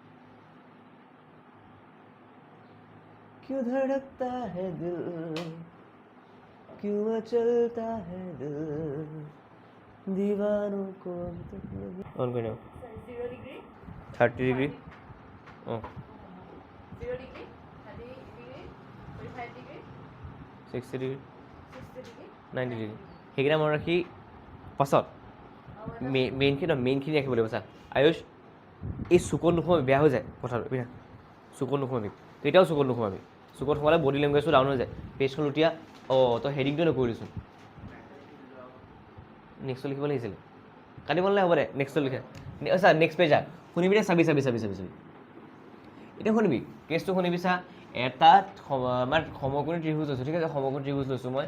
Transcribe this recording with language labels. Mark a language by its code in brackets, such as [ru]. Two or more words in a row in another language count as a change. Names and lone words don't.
[hi] क्यों धड़कता है दिल क्यों मचलता है दिल दीवानों को ऑन कर नाउ 0 डिग्री [en] 30 degree 0 degree 30 degree 45 degree 60 degree 90 degree [as] সেইকেইটা মনত ৰাখি পাছত মেইনখিনি ৰাখিব লাগিব চা আয়ুষ এই চুকত নোসোমাবি বেয়া হৈ যায় কথাটো বিনা চুকত নোসোমাবি তেতিয়াও চুকত নোসোমাবি চুকত সোমালে [en] body language [as] ডাউন হৈ যায় পেজখন লুটিয়া তই হেডিংটো নকৰিলিচোন নেক্সটটো লিখিব লাগিছিলে কাটিব নালাগে হ'ব দে নেক্সটটো লিখে চা [en] next page [as] শুনিবি দে চাবি এতিয়া শুনিবি কেছটো শুনিবি চা এটাত আমাৰ সমকোণী ত্ৰিভুজ লৈছোঁ ঠিক আছে সমকোণী ত্ৰিভুজ লৈছোঁ মই